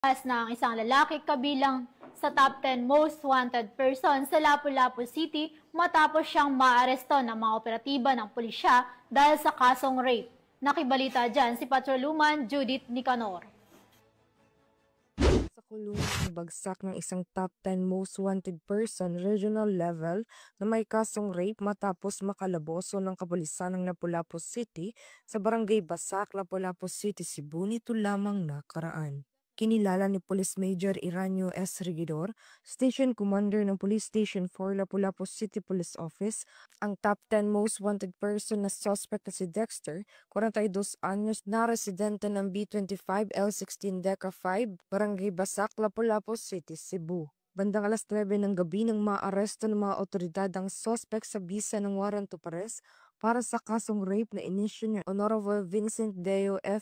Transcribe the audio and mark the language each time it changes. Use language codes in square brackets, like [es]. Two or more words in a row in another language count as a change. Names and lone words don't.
[tl] Na ang isang lalaki kabilang sa [en] top 10 most wanted person [tl] sa Lapu-Lapu City matapos siyang maaresto ng mga operatiba ng pulisya dahil sa kasong rape. Nakibalita dyan si Patroluman Judith Nicanor. Sa kulungan bagsak ng isang [en] top 10 most wanted person regional level [tl] na may kasong rape matapos makalaboso ng kapulisan ng Lapu-Lapu City sa barangay Basak, Lapu-Lapu City, Cebu nito lamang nakaraan. Kinilala ni Police Major Iranio S. Regidor, Station Commander ng Police Station 4 Lapu-Lapu City Police Office, ang [en] top 10 most wanted person [tl] na suspect na si Dexter, 42 anyos na residente ng B25 L16 Deca 5, Barangay Basak, Lapu-Lapu City, Cebu. Bandang alas 9 ng gabi nang maaresto ng mga otoridad ang suspect sa bisa ng [en] warrant of arrest [tl] para sa kasong rape na inisyu ni Honorable Vincent Deo F.